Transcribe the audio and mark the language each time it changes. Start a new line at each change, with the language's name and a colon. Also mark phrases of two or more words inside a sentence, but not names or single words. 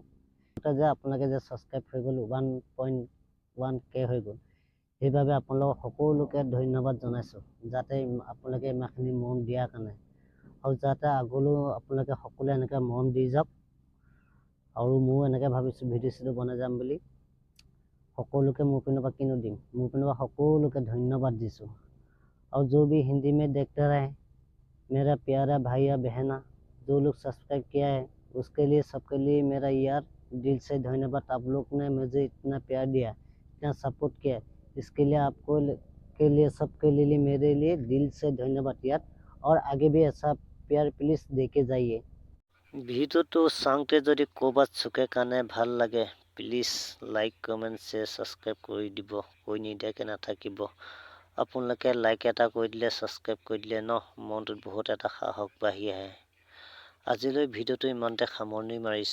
Assamese: আপোনালোকে যে ছাবস্ক্ৰাইব হৈ গ'ল 1.1K হৈ গ'ল, সেইবাবে আপোনালোকক সকলোকে ধন্যবাদ জনাইছোঁ, যাতে আপোনালোকে ইমানখিনি মৰম দিয়াৰ কাৰণে। আৰু যাতে আগলৈও আপোনালোকে সকলোৱে এনেকৈ মৰম দি যাওক। আৰু ময়ো এনেকৈ ভাবিছোঁ ভিডিঅ' বনাই যাম বুলি। সকলোকে মোৰ পিনৰ পৰা কিনো দিম, মোৰ পিনৰ পৰা সকলোকে ধন্যবাদ দিছোঁ।
Hindi: और जो भी हिंदी में देखते रहे, मेरा प्यारा भाई या बहना, जो लोग सब्सक्राइब किया है, उसके लिए सबके लिए मेरा यार दिल से धन्यवाद। आप लोग ने मुझे इतना प्यार दिया, इतना सपोर्ट किया, इसके लिए आपको के लिए सबके लिए मेरे लिए दिल से धन्यवाद यार। और आगे भी ऐसा प्यार प्लीज़ देके जाइए।
Assamese: ভিডিঅ'টো চাওঁতে যদি ক'ৰবাত চুকে কাণে ভাল লাগে, প্লিজ
English: like comment share subscribe
Assamese: কৰি দিব। কৈ নিদিয়াকৈ নাথাকিব। আপোনালোকে লাইক এটা কৰি দিলে, ছাবস্ক্ৰাইব কৰি দিলে মনটোত বহুত এটা সাহস বাঢ়ি আহে। আজিলৈ ভিডিঅ'টো ইমানতে সামৰণি মাৰিছোঁ।